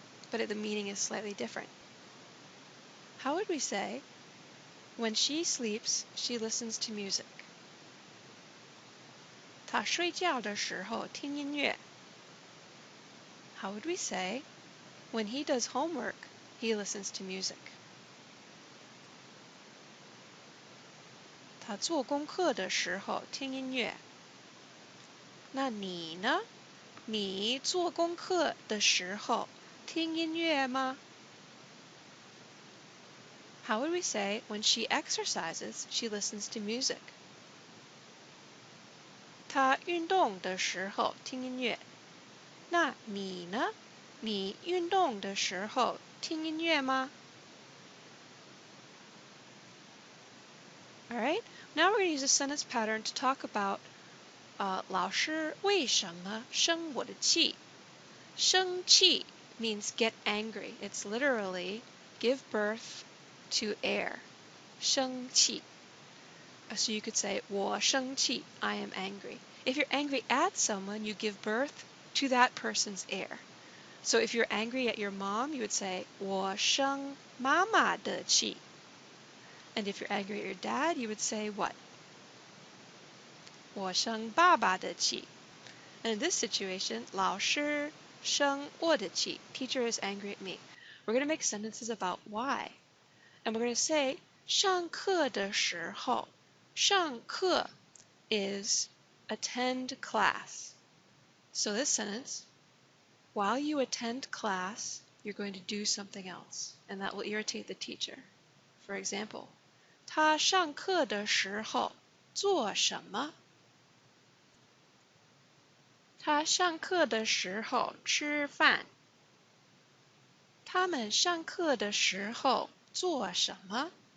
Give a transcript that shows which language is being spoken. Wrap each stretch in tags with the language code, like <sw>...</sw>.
<en>But the meaning is slightly different. How would we say, when she sleeps, she listens to music?</en> <zh>她睡觉的时候听音乐.</zh> <en>How would we say, when he does homework, he listens to music?</en> <zh>他做功课的时候听音乐.那你呢? 你做功课的时候听音乐吗?</zh> <en>How would we say, when she exercises, she listens to music?</en> <zh>她运动的时候听音乐.那你呢? 你运动的时候听音乐吗?</zh> <en>Alright, now we're going to use a sentence pattern to talk about</en> <zh>老师为什么生我的气?</zh> <en>生气 means get angry. It's literally give birth to air.</en> <zh>生气.</zh> <en>So you could say</en> <zh>我生气,</zh> <en>I am angry. If you're angry at someone, you give birth to that person's air. So if you're angry at your mom, you would say</en> <zh>我生妈妈的气.</zh> <en>And if you're angry at your dad, you would say what?</en> <zh>我生爸爸的气.</zh> <en>And in this situation,</en> <zh>老师生我的气.</zh> <en>Teacher is angry at me. We're going to make sentences about why. And we're going to say</en> <zh>上课的时候.</zh> <en>上课 is attend class. So this sentence, while you attend class, you're going to do something else. And that will irritate the teacher. For example,</en> <zh>他上课的时候做什么? 他上课的时候吃饭.他们上课的时候做什么?</zh>